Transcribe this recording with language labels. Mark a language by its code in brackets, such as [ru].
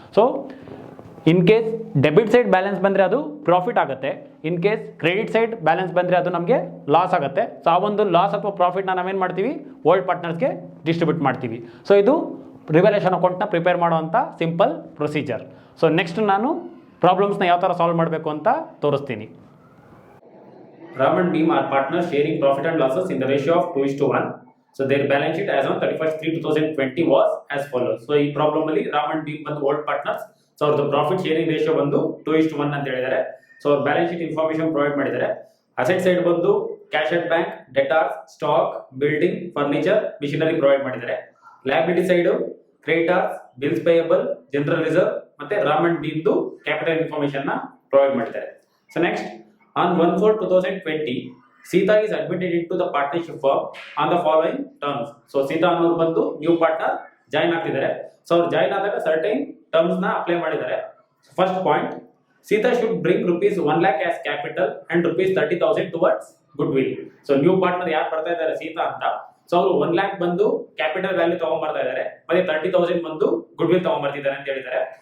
[kn] So in case debit side balance ಬಂದರೆ ಅದು profit ಆಗುತ್ತೆ, in case credit side balance ಬಂದರೆ ಅದು ನಮಗೆ ಲಾಸ್ ಆಗುತ್ತೆ. ಸೊ ಆ ಒಂದು ಲಾಸ್ ಅಥವಾ ಪ್ರಾಫಿಟ್ನ ನಾವೇನು ಮಾಡ್ತೀವಿ, ಓಲ್ಡ್ ಪಾರ್ಟ್ನರ್ಸ್ಗೆ ಡಿಸ್ಟ್ರಿಬ್ಯೂಟ್ ಮಾಡ್ತೀವಿ. ಸೊ ಇದು ರಿವಲ್ಯೂಷನ್ ಅಕೌಂಟ್ನ ಪ್ರಿಪೇರ್ ಮಾಡುವಂಥ ಸಿಂಪಲ್ ಪ್ರೊಸೀಜರ್. ಸೊ ನೆಕ್ಸ್ಟ್ ನಾನು ಪ್ರಾಬ್ಲಮ್ಸ್ನ ಯಾವ ಥರ ಸಾಲ್ವ್ ಮಾಡಬೇಕು ಅಂತ ತೋರಿಸ್ತೀನಿ. [en] Ram and Beam are partners sharing profit and losses in the ratio of 2:1. So their balance sheet as on 31st/3/2020 was as follows. [kn] So ಈ problem ಅಲ್ಲಿ Ram and beam ಬಂದು old partners. So ಅವ್ರದ್ದು profit sharing ratio ಬಂದು 2:1 ಅಂತ ಹೇಳಿದ್ದಾರೆ. So ಅವ್ರ balance sheet information provide ಮಾಡಿದ್ದಾರೆ. Asset side ಬಂದು cash at bank, ಡೆಟಾರ್ಸ್, stock, building, furniture, missionary provide ಮಾಡಿದ್ದಾರೆ. Liability side creditors, bills payable, general reserve ಮತ್ತೆ ರಾಮ್ ಅಂಡ್ ಬೀಮ್ದು ಕ್ಯಾಪಿಟಲ್ ಇನ್ಫಾರ್ಮೇಶನ್ ನ ಪ್ರೊವೈಡ್ ಮಾಡಿದ್ದಾರೆ. [en] So next, on 1/4/2020, Sita is admitted into the partnership firm on the following terms. [kn] So Sita ಅನ್ನೋರು ಬಂದು new partner join ಆಗ್ತಿದ್ದಾರೆ. So ಅವ್ರು join ಆದಾಗ certain terms ನ apply ಮಾಡಿದ್ದಾರೆ. [en] First point, Sita should bring rupees 1 lakh as capital and rupees 30,000 towards goodwill. [kn] So new partner ಯಾರು ಬರ್ತಾ ಇದ್ದಾರೆ ಸೀತಾ ಅಂತ, ಸೊ ಅವರು 1 lakh ಬಂದು ಕ್ಯಾಪಿಟಲ್ ವ್ಯಾಲ್ಯೂ ತಗೊಂಡ್ಬರ್ತಾ ಇದ್ದಾರೆ, ಮತ್ತೆ 30,000 ಬಂದು ಗುಡ್ವಿಲ್ ತಗೊಂಡ್ಬರ್ತಿದ್ದಾರೆ ಅಂತ ಹೇಳಿದ್ದಾರೆ.